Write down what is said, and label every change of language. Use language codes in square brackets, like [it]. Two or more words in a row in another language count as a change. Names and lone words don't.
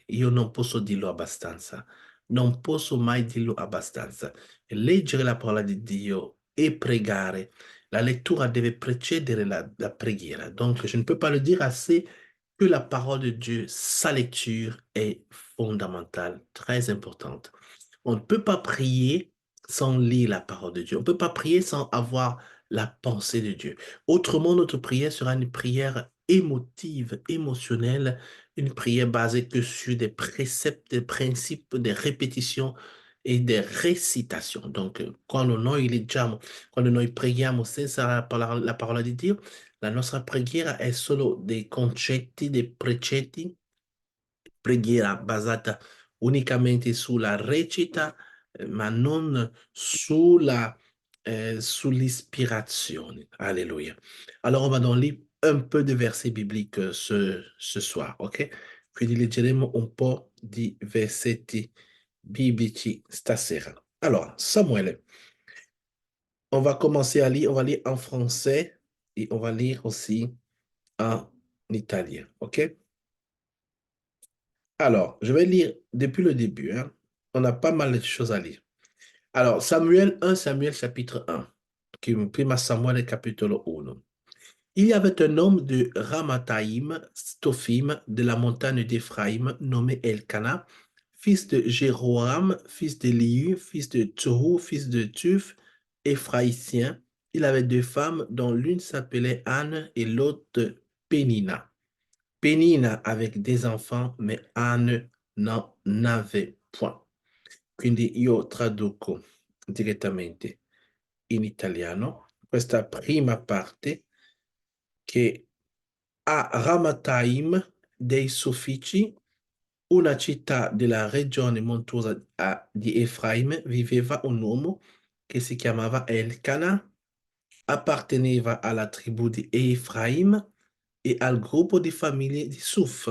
[it] Io non posso dirlo abbastanza. Non posso mai dirlo abbastanza. Leggere la parola di Dio e pregare, la lettura deve precedere la preghiera. [fr] Donc, je ne peux pas le dire assez que la parole de Dieu, sa lecture est fondamentale, très importante. On ne peut pas prier sans lire la parole de Dieu. On ne peut pas prier sans avoir la pensée de Dieu. Autrement, notre prière sera une prière émotive, émotionnelle, une prière basée que sur des préceptes, des principes, des répétitions e des recitations. Donc, [it] quando noi leggiamo, quando noi preghiamo senza la parola di Dio, la nostra preghiera è solo dei concetti, dei precetti, preghiera basata unicamente sulla recita, ma non sull'ispiration. [fr] Alléluia. Alors, on va donc lire un peu de versets bibliques ce soir, ok? [it] Quindi leggeremo un po' di versetti biblici stasera. [fr] Alors, Samuel, on va commencer à lire, on va lire en français et on va lire aussi en italien, ok? Alors, je vais lire depuis le début, hein. On a pas mal de choses à lire. Alors, Samuel 1, Samuel chapitre 1, qui [it] prima Samuel capitolo 1. [fr] Il y avait un homme de Ramathaïm, Stophim, de la montagne d'Éphraïm, nommé Elkana, fils de Jéroam, fils d'Éliu, fils de Tohu, fils de Tuf, Éphraïtien. Il avait deux femmes, dont l'une s'appelait Anne et l'autre Pénina. Pénina avec des enfants, mais Anne n'en avait point. Quindi io traduco direttamente in italiano questa prima parte che a Ramathaim dei Suffici, una città della regione montuosa di Efraim, viveva un uomo che si chiamava Elcana, apparteneva alla tribù di Efraim e al gruppo di famiglie di Suf.